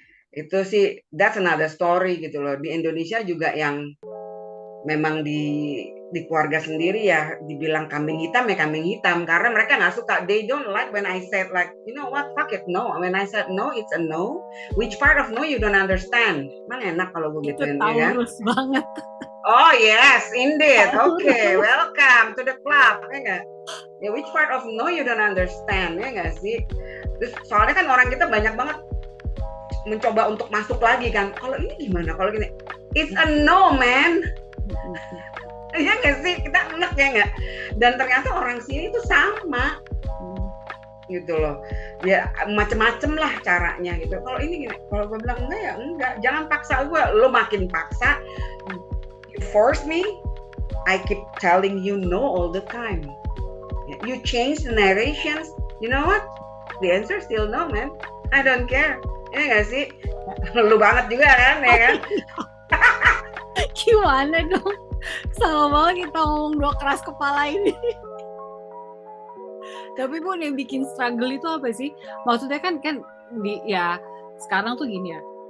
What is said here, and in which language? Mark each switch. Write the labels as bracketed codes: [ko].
[id] Itu sih, [en] that's another story [id] gitu loh. Di Indonesia juga yang memang di keluarga sendiri ya dibilang kambing hitam karena mereka nggak suka. [en] They don't like when I said like, you know what, fuck it, no. When I said no, it's a no. Which part of no you don't understand? [id] Emang enak kalau gue gituin ya kan? Taurus banget. [en] Oh yes, indeed. Okay, welcome to the club, [id] ya nggak? [en] Ya, which part of no you don't understand, [id] ya nggak sih? Terus soalnya kan orang kita banyak banget mencoba untuk masuk lagi kan. Kalau ini gimana? Kalau gini, [en] it's a no, man. [id] Iya nggak sih? Kita enak ya nggak? Dan ternyata orang sini itu sama. Gitu loh. Ya macem-macem lah caranya gitu. Kalau ini gini, kalau gue bilang enggak ya enggak. Jangan paksa gue. Lo makin paksa, [en] you force me, I keep telling you no all the time. You change the narrations, you know what? The answer still no, man. I don't care. [id] Ya nggak sih? Lu banget juga kan, ya kan? Gimana dong? Sama banget kita ngomong dua keras kepala ini. Tapi Bun, yang bikin struggle itu apa sih? Maksudnya kan sekarang tuh gini ya.